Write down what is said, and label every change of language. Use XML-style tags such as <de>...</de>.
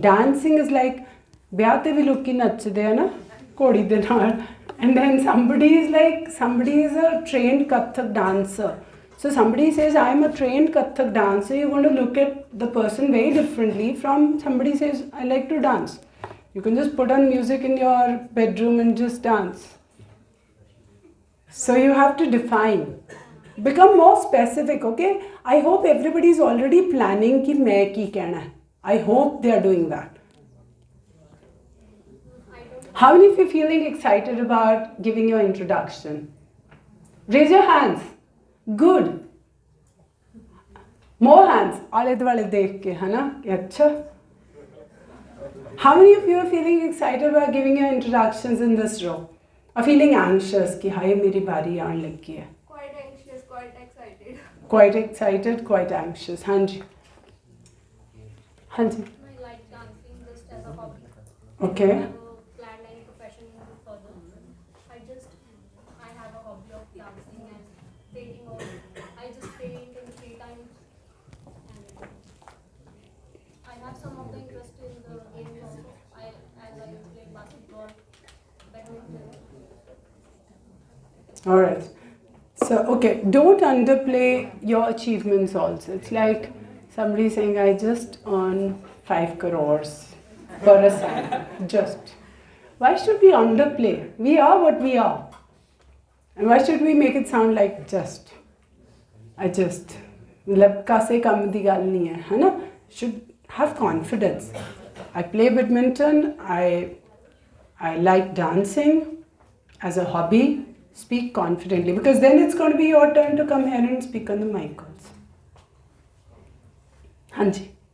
<en>Dancing is like,</en> <pa>ब्याह ते भी लोग की नचदे है ना घोड़ी दे नाल.</pa> <en>And then somebody is a trained Kathak dancer. So somebody says, I'm a trained Kathak dancer. You're going to look at the person very differently from somebody says, I like to dance. You can just put on music in your bedroom and just dance. So you have to define. Become more specific, okay? I hope everybody is already planning</en> <pa>कि मैं की कहना है.</pa> <en>I hope they are doing that. How many of you feeling excited about giving your introduction? Raise your hands. Good. More hands.</en> <pa>आले दुआले देख के है ना कि अच्छा.</pa> <en>How many of you are feeling excited about giving your introductions in this row? Or feeling anxious</en> <hi>कि हाय मेरी बारी आने लगी है.</hi> <en>Quite anxious, quite excited. Quite excited, quite anxious.</en> <hi>हाँ जी. हाँ जी.</hi> <en>I like dancing just as a hobby. Okay. I never planned any profession further. I have a hobby of dancing and painting. Or I just paint in free time. And I have some of the interest in the games also. As I play basketball, badminton. All right. So, okay, don't underplay your achievements also. It's like somebody saying, I just earn 5 crores per assignment. Just. Why should we underplay? We are what we are. And why should we make it sound like just? I just.</en> <pa>मतलब कासे कम दी गल नहीं है ना?</pa> <en>Should have confidence. I play badminton. I like dancing as a hobby. Speak confidently, because then it's going to be your turn to come here and speak on the mic also. Hanji.</en>